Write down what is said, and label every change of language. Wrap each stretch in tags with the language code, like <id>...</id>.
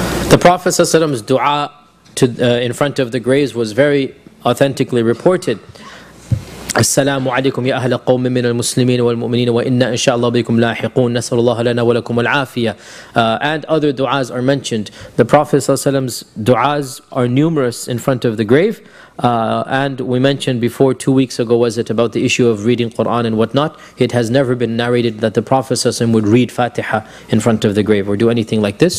<en>The Prophet ﷺ's dua in front of the graves was very authentically reported.</en> <ar>السلام عليكم يا أهل قوم من المسلمين والمؤمنين وإنا إن شاء الله بكم لاحقون نسأل الله لنا ولكم العافية.</ar> <en>And other du'as are mentioned. The Prophet's du'as are numerous in front of the grave. And we mentioned before, 2 weeks ago was it, about the issue of reading Quran and whatnot. It has never been narrated that the Prophet would read Fatiha in front of the grave or do anything like this.</en>